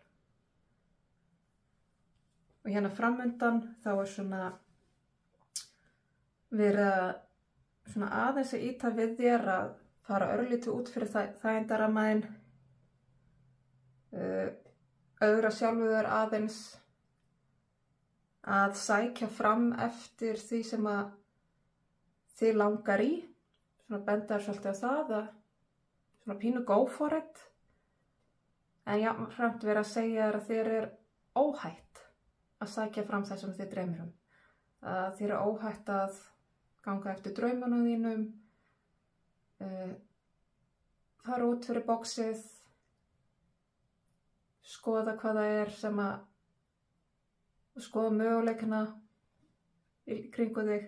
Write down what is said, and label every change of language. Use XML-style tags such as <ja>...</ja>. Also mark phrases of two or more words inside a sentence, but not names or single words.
<is>Og hérna framundan þá er svona verið að svona aðeins að ýta við þér að fara örlítið út fyrir þægindaramæðin, öðra sjálfu þér aðeins að sækja fram eftir því sem að þið langar í, svona benda þér svolítið á það að svona pínu</is> <en>go for it,</en> <is>en jafnframt verið að segja þér að þér er óhætt að sækja fram það sem þið dreymir að þér er óhætt að ganga eftir draumunum þínum, fara út fyrir boxið, skoða hvað það er skoða möguleikana í kringu þig.</is>